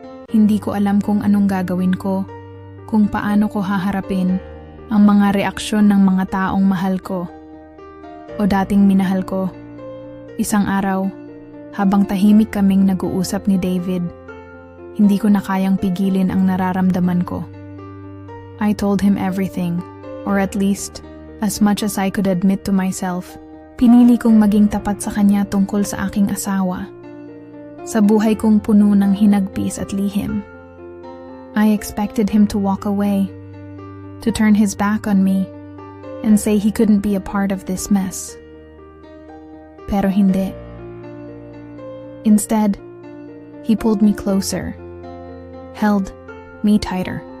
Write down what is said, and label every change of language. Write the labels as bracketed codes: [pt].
[tl] Hindi ko alam kung anong gagawin ko, kung paano ko haharapin ang mga reaksyon ng mga taong mahal ko o dating minahal ko. Isang araw, habang tahimik kaming nag-uusap ni David, hindi ko na kayang pigilin ang nararamdaman ko. [en] I told him everything, or at least, as much as I could admit to myself. [tl] Pinili kong maging tapat sa kanya tungkol sa aking asawa. Sa buhay kong puno ng hinagpis at lihim. [en] I expected him to walk away, to turn his back on me, and say he couldn't be a part of this mess. [tl] Pero hindi. [en] Instead, he pulled me closer, held me tighter.